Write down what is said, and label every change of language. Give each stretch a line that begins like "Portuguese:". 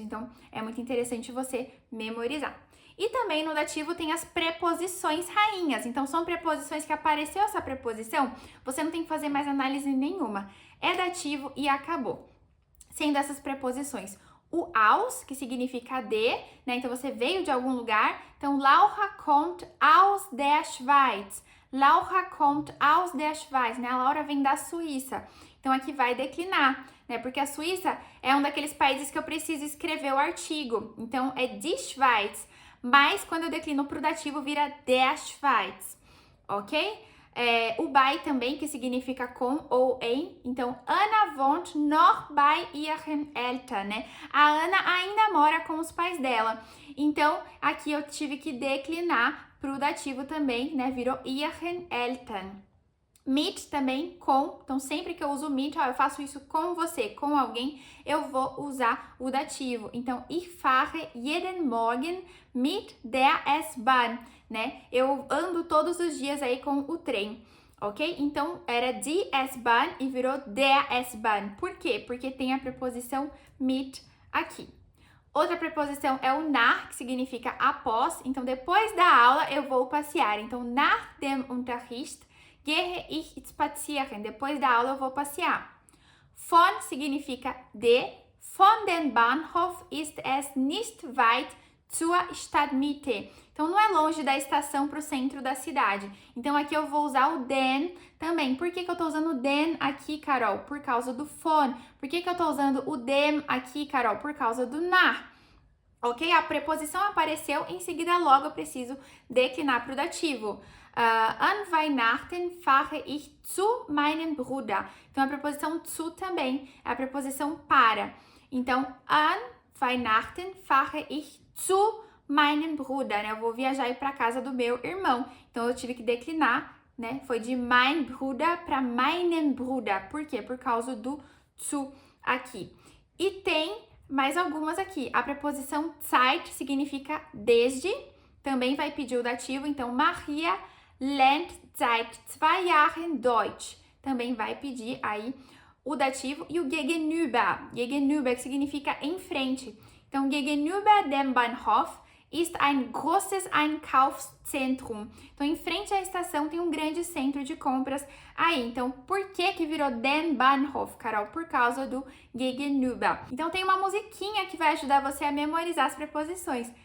Portuguese: Então, é muito interessante você memorizar. E também no dativo tem as preposições rainhas. Então, são preposições que apareceu essa preposição, você não tem que fazer mais análise nenhuma. É dativo e acabou. Sendo essas preposições o aus, que significa de, né? Então, você veio de algum lugar. Então,
German: Laura kommt aus der Schweiz. Laura kommt aus der Schweiz,
Portuguese: né? A Laura vem da Suíça. Então, aqui vai declinar, né? Porque a Suíça é um daqueles países que eu preciso escrever o artigo. Então, é die Schweiz. Mas, quando eu declino para o dativo, vira der Schweiz, ok? O bei também, que significa com ou em. Então,
German: Anna wohnt noch bei ihren Eltern,
Portuguese: né? A Ana ainda mora com os pais dela. Então, aqui eu tive que declinar para o dativo também, né? Virou ihren Eltern. Mit também com. Então, sempre que eu uso mit, eu faço isso com você, com alguém, eu vou usar o dativo. Então,
German: ich fahre jeden Morgen mit der S-Bahn,
Portuguese: né? Eu ando todos os dias aí com o trem, ok? Então, era die S-Bahn e virou der S-Bahn. Por quê? Porque tem a preposição mit aqui. Outra preposição é o nach, que significa após. Então, depois da aula, eu vou passear. Então,
German: nach dem Unterricht gehe ich spazieren.
Portuguese: Depois da aula, eu vou passear. Von significa de.
German: Von den Bahnhof ist es nicht weit zur Stadtmitte.
Portuguese: Então, não é longe da estação para o centro da cidade. Então, aqui eu vou usar o den também. Por que eu estou usando o den aqui, Carol? Por causa do von. Por que eu estou usando o dem aqui, Carol? Por causa do nach. Ok? A preposição apareceu, em seguida logo eu preciso declinar para o dativo.
German: An Weihnachten fahre ich zu meinem Bruder.
Portuguese: Então, a preposição zu também é a preposição para. Então,
German: an Weihnachten fahre ich zu meinem Bruder,
Portuguese: né? Eu vou viajar para casa do meu irmão. Então, eu tive que declinar, né? Foi de mein Bruder para meinen Bruder. Por quê? Por causa do zu aqui. E tem mais algumas aqui. A preposição Zeit significa desde. Também vai pedir o dativo. Então,
German: Maria lernt seit 2 Jahren Deutsch.
Portuguese: Também vai pedir aí o dativo. E o gegenüber. Gegenüber, que significa em frente. Então,
German: gegenüber dem Bahnhof ist ein großes Einkaufszentrum.
Portuguese: Então, em frente à estação tem um grande centro de compras aí. Então, por que virou den Bahnhof, Carol? Por causa do gegenüber. Então, tem uma musiquinha que vai ajudar você a memorizar as preposições.